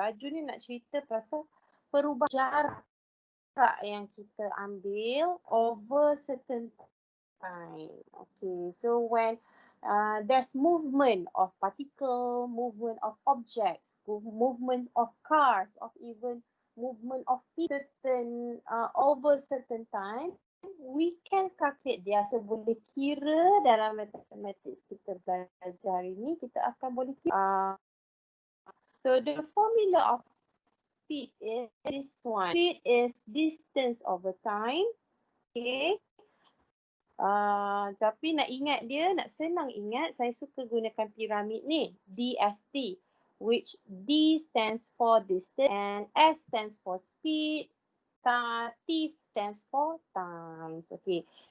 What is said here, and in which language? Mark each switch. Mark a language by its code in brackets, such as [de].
[ms] Laju ni nak cerita pasal perubahan jarak yang kita ambil [en] over certain time. [ms] Okay. [en] So when there's movement of particle, movement of objects, movement of cars, of even movement of certain over certain time, we can calculate dia. [ms] So boleh kira dalam mathematics kita belajar hari ni, kita akan boleh kira. [en] So the formula of speed is this one. Speed is distance over time. Okay. [ms] Tapi nak ingat dia, nak senang ingat, saya suka gunakan piramid ni, [en] DST, which D stands for distance and S stands for speed, T stands for times. Okay.